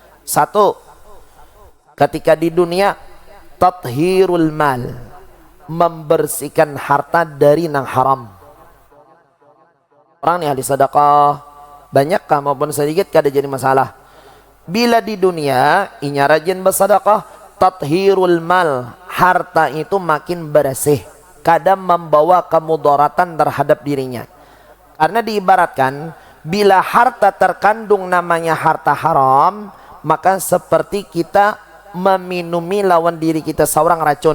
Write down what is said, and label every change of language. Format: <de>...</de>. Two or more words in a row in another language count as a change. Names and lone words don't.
<id>1, ketika di dunia</id> <ar>tathhirul mal,</ar> <id>membersihkan harta dari nang haram. Orang nih ahli sedekah banyak kah maupun sedikit kada jadi masalah. Bila di dunia inya rajin bersedekah,</id> <ar>tathhirul mal,</ar> <id>harta itu makin bersih, kadang membawa kemudaratan terhadap dirinya. Karena diibaratkan bila harta terkandung namanya harta haram, maka seperti kita meminumi lawan diri kita seorang racun.</id>